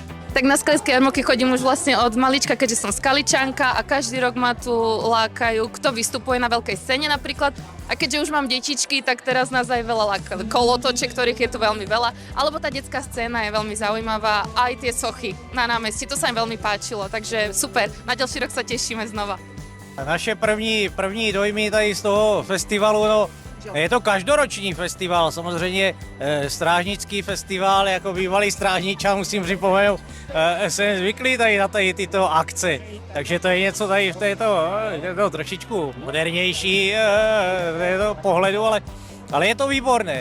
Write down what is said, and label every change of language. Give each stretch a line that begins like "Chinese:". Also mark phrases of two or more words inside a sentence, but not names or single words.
Slovak: Tak na skalické jarmoky chodím už vlastne od malička, keďže som skaličanka a každý rok ma tu lákajú, kto vystupuje na veľkej scéne napríklad. A keďže už mám detičky, tak teraz nás aj veľa lákajú kolotoče, ktorých je tu veľmi veľa. Alebo tá detská scéna je veľmi zaujímavá, aj tie sochy na námestí, to sa im veľmi páčilo, takže super, na ďalší rok sa tešíme znova.
Czech: Naše první dojmy tady z toho festivalu, no, je to každoroční festival, samozřejmě strážnický festival, jako bývalý strážničan musím připomenout, jsem zvyklý tady na tyto akce, takže to je něco tady v této trošičku modernější této pohledu, ale je to výborné.